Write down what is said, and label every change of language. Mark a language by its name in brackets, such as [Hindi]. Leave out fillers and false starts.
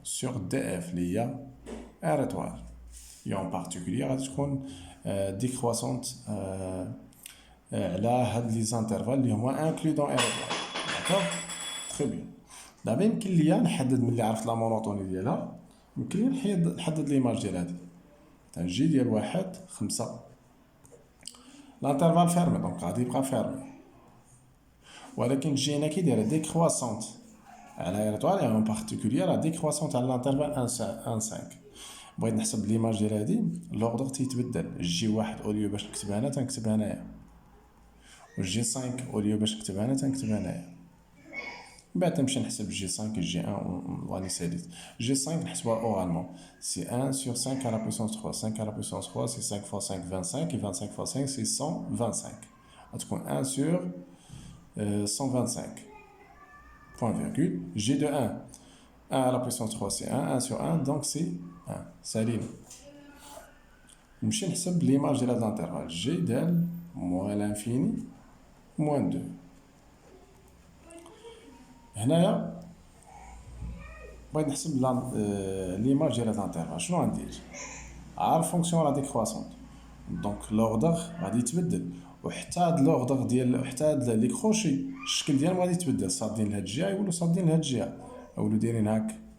[French] Sur df [Arabic] اللي هي [French] r étoile. et en particulier [Arabic] غادي تكون décroissante على هاد لي زانترفال اللي هما [French] inclus dans r étoile. [Arabic] داكوغ. تري بيان. دابا يمكن ليا نحدد ملي عرفت لا مونوتوني ديالها يمكن لي نحدد ليماج ديال هادي تنجي ديال 1 5 لانترفال فيرمي دونك غادي يبقى فيرمي ولكن جي هنا كي دايره ديكرواسونت على ايطوال اون بارتيكولير لا ديكرواسونت على لانترفال 1 5. بغيت نحسب ليماج ديال هادي لوردر تيتبدل جي 1 اوليو باش نكتبها هنا تنكتبها هنايا وجي 5 اوليو باش نكتبها هنا تنكتبها هنايا. من بعد تنمشي نحسب جي 5 جي 1 واني ساليت جي 5 نحسبوها اورالمون [French] سي 1 sur 5 à la puissance 3 5 à la puissance 3 c'est 5 fois 5 25 et 25 fois 5 c'est 125 [Arabic] غتكون [French] 1 sur 125 point virgule g de 1 à la puissance 3 c'est 1 sur 1 donc c'est 1 [Arabic] سالين. نمشي نحسب ليماج ديال هاد الانترفال جي ديال موان لانفيني موان دو. هنايا بغيت نحسب ليماج ديال هاد الانترفال، شنو غندير؟ عارف فونكسيون لا ديكرواسونت، دونك لوغدر غادي يتبدل، وحتى هاد لوغدر ديال حتى هاد لي كروشي الشكل ديالهم غادي يتبدل، صادين لهاد الجهه يولوا صادين لهاد الجهه، يولوا دايرين هاك.